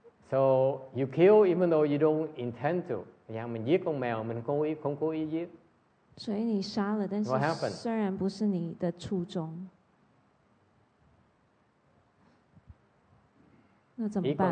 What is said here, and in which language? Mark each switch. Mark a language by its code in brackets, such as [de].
[en] So you kill even though you don't intend to. [vi] Mình giết con mèo mình không cố ý giết. [zh] 所以你杀了，但是虽然不是你的初衷，那怎么办？